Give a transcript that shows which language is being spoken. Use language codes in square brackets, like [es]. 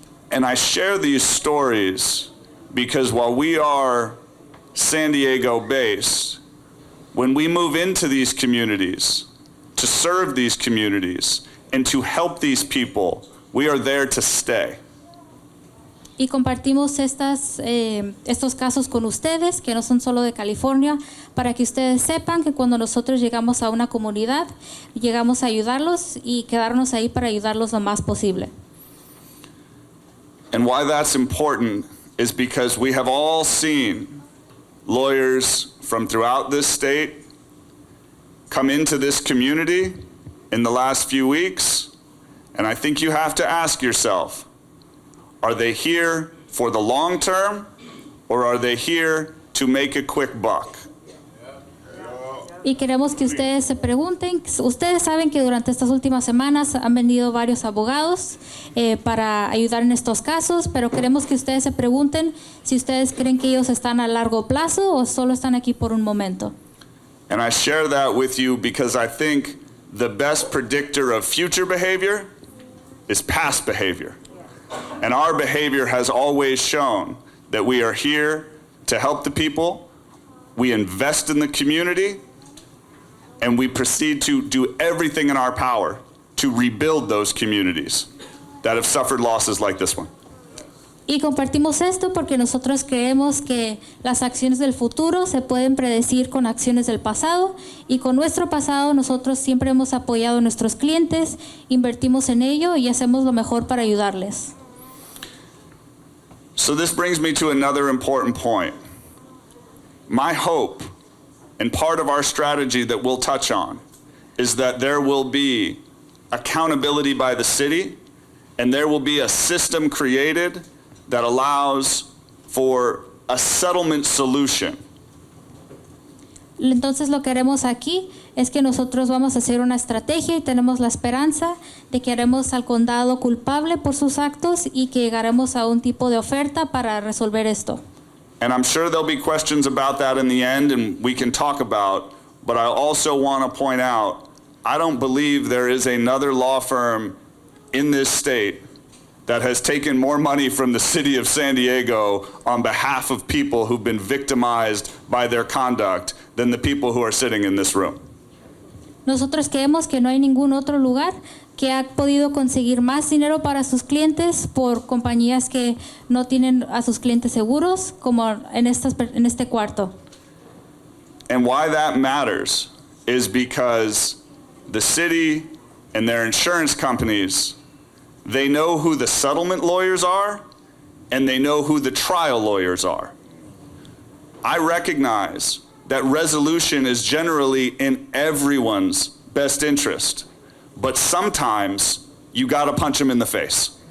[en] And I share these stories because while we are San Diego based, when we move into these communities, to serve these communities and to help these people, we are there to stay. [es] Y compartimos estos casos con ustedes, que no son solo de California, para que ustedes sepan que cuando nosotros llegamos a una comunidad, llegamos a ayudarlos y quedarnos ahí para ayudarlos lo más posible. [en] And why that's important is because we have all seen lawyers from throughout this state come into this community in the last few weeks, and I think you have to ask yourself, are they here for the long term, or are they here to make a quick buck? [es] Y queremos que ustedes se pregunten, ustedes saben que durante estas últimas semanas han venido varios abogados para ayudar en estos casos, pero queremos que ustedes se pregunten si ustedes creen que ellos están a largo plazo o solo están aquí por un momento. [en] And I share that with you because I think the best predictor of future behavior is past behavior. And our behavior has always shown that we are here to help the people, we invest in the community, and we proceed to do everything in our power to rebuild those communities that have suffered losses like this one. [es] Y compartimos esto porque nosotros creemos que las acciones del futuro se pueden predecir con acciones del pasado, y con nuestro pasado nosotros siempre hemos apoyado a nuestros clientes, invertimos en ello y hacemos lo mejor para ayudarles. [en] So this brings me to another important point. My hope, and part of our strategy that we'll touch on, is that there will be accountability by the city, and there will be a system created that allows for a settlement solution. [es] Entonces lo que haremos aquí es que nosotros vamos a hacer una estrategia y tenemos la esperanza de que haremos al condado culpable por sus actos y que llegaremos a un tipo de oferta para resolver esto. [en] And I'm sure there'll be questions about that in the end, and we can talk about, but I also want to point out, I don't believe there is another law firm in this state that has taken more money from the city of San Diego on behalf of people who've been victimized by their conduct than the people who are sitting in this room. [es] Nosotros creemos que no hay ningún otro lugar que ha podido conseguir más dinero para sus clientes por compañías que no tienen a sus clientes seguros como en este cuarto. [en] And why that matters is because the city and their insurance companies, they know who the settlement lawyers are and they know who the trial lawyers are. I recognize that resolution is generally in everyone's best interest, but sometimes you gotta punch them in the face.